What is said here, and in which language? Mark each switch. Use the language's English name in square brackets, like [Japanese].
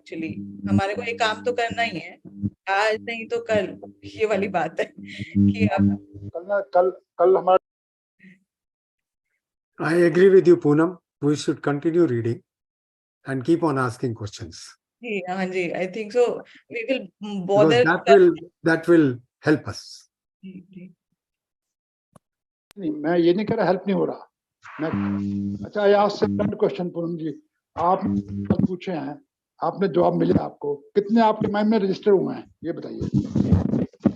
[Hindi] Actually हमारे को ये काम तो करना ही है, आज नहीं तो कल, ये वाली बात है कि अब कल हमारा। [English] I agree with you, Poonam. We should continue reading and keep on asking questions. [Hindi] जी, हाँ जी, [English] I think so we will Because bother that will help us. [Hindi] नहीं, मैं ये नहीं कह रहा हेल्प नहीं हो रहा। मैं अच्छा, आज सेकंड क्वेश्चन पूनम जी, आप पूछे हैं, आपने जवाब मिले आपको, कितने आपके माइंड में रजिस्टर हुए हैं ये बताइए।